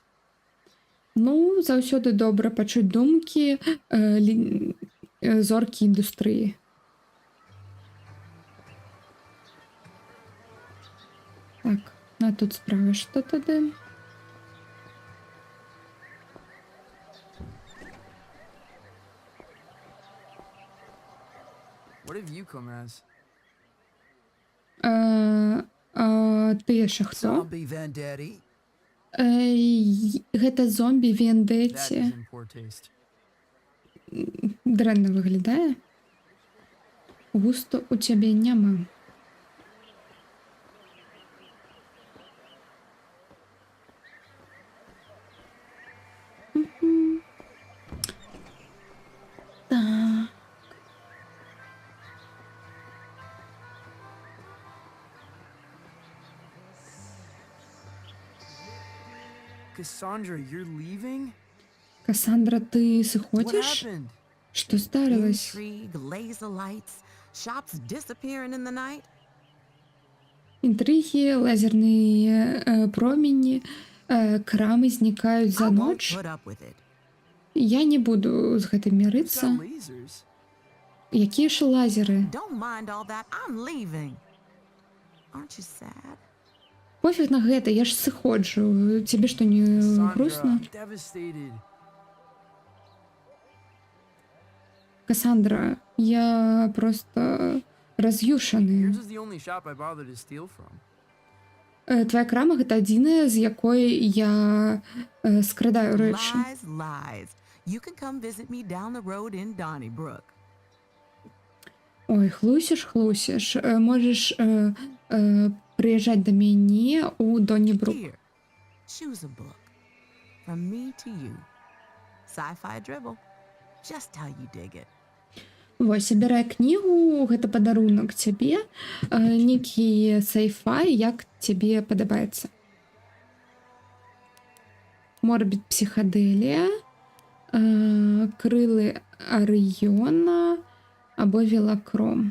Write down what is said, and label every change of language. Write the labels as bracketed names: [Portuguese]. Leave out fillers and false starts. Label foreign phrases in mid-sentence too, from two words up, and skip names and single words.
[Belarusian] Ну, заўсёды добра пачуць думкі зоркі індустрыі. Так, а тут справа што тады? [English] What have you come as? [Belarusian] Ты яшчэ хто? [English] Zombie Vendetti. [Belarusian] Гэта зомбі [English] That [Belarusian] Вендетті. [English] is in poor taste. [Belarusian] Дрэнна выглядае. Густу у цябе няма. Так. [English] Cassandra, you're leaving? [Ukrainian] Касандра, ти [English] What [Belarusian] сыходзіш? [English] happened? [Belarusian] Што здарылась? [English] Intrigue, laser lights, shops disappearing in the night. [Belarusian] Інтрыгі, лазерныя промені, крамы знікаюць за [English] I won't [Belarusian] ноч. [English] put up with it. [Belarusian] Я не буду з гэтым [English] It's [Belarusian] мірыцца. [English] got lasers. [Belarusian] Якія ж лазеры? [English] Don't mind all that. I'm leaving. Aren't you sad? [Belarusian] Пофіг на гэта, я ж сыходжу. Цябе што, не грустно? [English] Sandra, devastated. [Belarusian] Касандра, я просто раз'юшаны. [English] Yours is the only shop I bother to steal from. [Belarusian] Твоя крама гэта адзіная, з якой я скрадаю рэчы. [English] Lies, lies. You can come visit me down the road in Donnybrook. [Belarusian] Ой, хлусіш. Можаш прыязджаць да мяне ў Доннібрук. [English] Here, choose a book. From me to you. Sci-fi dribble. Just how you dig it. [Belarusian] Вось, абірай кнігу, гэта падарунак цябе, нейкі сайфай, як цябе падабаецца. Морбіт псіхадэлія, крылы Арыёна або велакром.